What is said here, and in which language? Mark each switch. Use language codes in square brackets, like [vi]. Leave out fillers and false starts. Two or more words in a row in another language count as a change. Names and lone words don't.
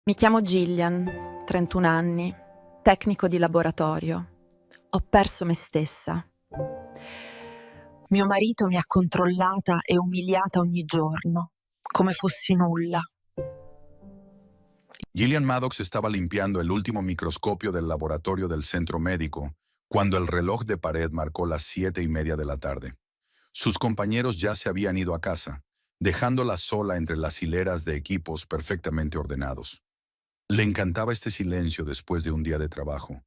[it] Mi chiamo Gillian, 31 anni, tecnico di laboratorio. Ho perso me stessa. Mio marito mi ha controllata e umiliata ogni giorno, come fossi nulla. [es] Gillian Maddox estaba limpiando el último microscopio del laboratorio del centro médico cuando el reloj de pared marcó las 7:30 de la tarde. Sus compañeros ya se habían ido a casa, dejándola sola entre las hileras de equipos perfectamente ordenados. Le encantaba este silencio después de un día de trabajo.